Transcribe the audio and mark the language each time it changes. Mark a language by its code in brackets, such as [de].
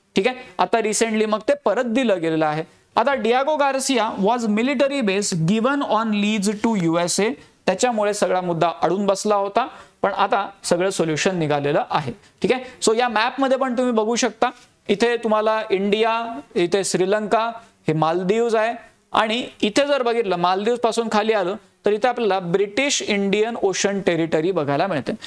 [mr] ठीक आहे, आता रिसेंटली मग ते परत दिलं गेलेलं आहे. [en] आता Diego Garcia was military base given on lease to USA. [mr] त्याच्यामुळे सगळा मुद्दा अडून बसला होता, पण आता सगळं सोल्युशन निघालेलं आहे. ठीक आहे, सो या मॅप मध्ये पण तुम्ही बघू शकता इथे तुम्हाला इंडिया, इथे श्रीलंका, हे मालदीव्स आहे, आणि इथे जर बघितलं मालदीव्स पासून खाली आलं तर इथे आपल्याला ब्रिटिश इंडियन ओशन टेरिटरी बघायला मिळते.